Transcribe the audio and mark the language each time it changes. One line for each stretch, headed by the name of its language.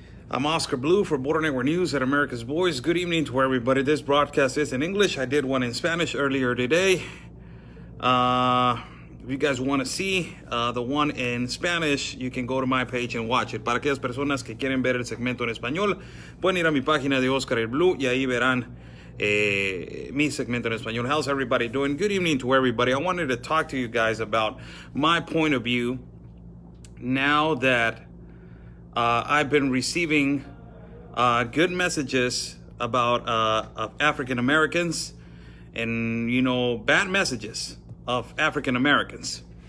English: I'm Oscar Blue for Border Network News at America's Voice. Good evening to everybody. This broadcast is in English. I did one in Spanish earlier today. If you guys want to see the one in Spanish, you can go to my page and watch it.
Spanish: Para aquellas personas que quieren ver el segmento en español, pueden ir a mi página de Oscar el Blue y ahí verán mi segmento en español.
English: How's everybody doing? Good evening to everybody. I wanted to talk to you guys about my point of view now that I've been receiving good messages about African Americans and, bad messages of African Americans.